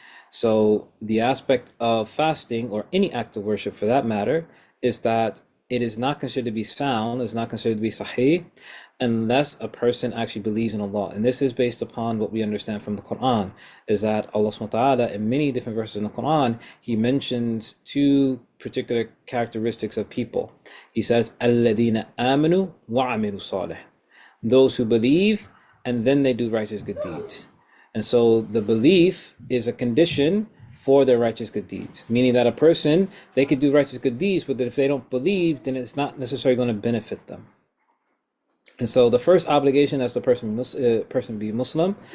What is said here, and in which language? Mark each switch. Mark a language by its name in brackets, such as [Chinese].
[English] So the aspect of fasting, or any act of worship for that matter, is that it is not considered to be sound, is not considered to be sahih, unless a person actually believes in Allah. And this is based upon what we understand from the Quran, is that Allah subhanahu wa ta'ala, in many different verses in the Quran, He mentions two particular characteristics of people. He says, [Arabic] الَّذِينَ آمَنُوا وَعَمِلُوا صَالِحًا. [English] Those who believe and then they do righteous good deeds. And so the belief is a condition for their righteous good deeds, meaning that a person, they could do righteous good deeds, but if they don't believe, then it's not necessarily going to benefit them. And so the first obligation is the person be Muslim.